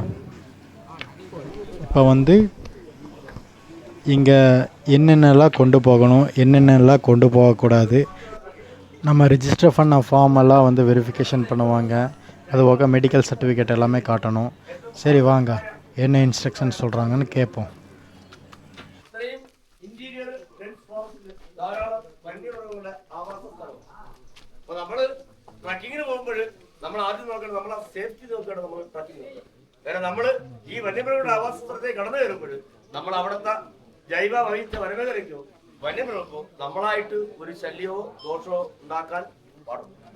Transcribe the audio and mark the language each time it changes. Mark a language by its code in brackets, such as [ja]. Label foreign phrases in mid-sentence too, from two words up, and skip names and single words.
[ta] இப்போ வந்து இங்கே என்னென்னலாம் கொண்டு போகணும், என்னென்னலாம் கொண்டு போகக்கூடாது, நம்ம ரிஜிஸ்டர் பண்ண ஃபார்ம் எல்லாம் வந்து வெரிஃபிகேஷன் பண்ணுவாங்க. அதுபோக [en] medical certificate [ta] எல்லாமே காட்டணும். சரி வாங்க, என்ன இன்ஸ்ட்ரக்ஷன் சொல்கிறாங்கன்னு கேட்போம். [ml] നമ്മൾ ആദ്യം നോക്കണം, നമ്മളെ സേഫ്റ്റി നോക്കണം. നമ്മൾ ട്രക്കിംഗ് കാരണം നമ്മൾ ഈ വന്യമൃഗങ്ങളുടെ ആവാസ സ്ഥലത്തെ കടന്നു കയറുമ്പോൾ നമ്മൾ അവിടുത്തെ ജൈവ വൈവിധ്യ വനമേഖലയ്ക്കോ വന്യമൃഗങ്ങൾക്കോ നമ്മളായിട്ട് ഒരു ശല്യമോ ദോഷമോ ഉണ്ടാക്കാൻ പാടില്ല.